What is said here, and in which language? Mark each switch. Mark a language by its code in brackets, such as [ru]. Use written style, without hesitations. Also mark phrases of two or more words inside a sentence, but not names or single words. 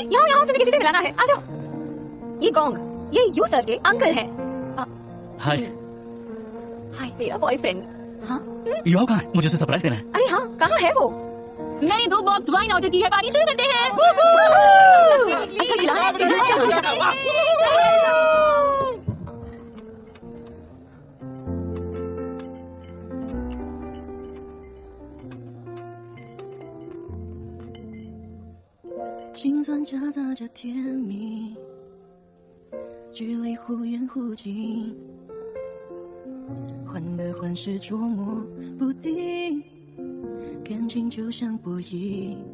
[hi] यहाँ तुम्हें किसी से मिलाना है, आ जाओ। ये गोंग, ये यू सर के अंकल हैं। हाय। हाय, मेरा बॉयफ्रेंड। हाँ? युवा कहाँ है? मुझे उसे सरप्राइज देना है। अरे हाँ, कहाँ है वो? मैंने 2 [en] box wine [hi] ऑर्डर की है, पार्टी शुरू करते हैं। अच्छा खिलाना [zh] 心酸夹杂着甜蜜，距离忽远忽近，患得患失捉摸不定，感情就像博弈，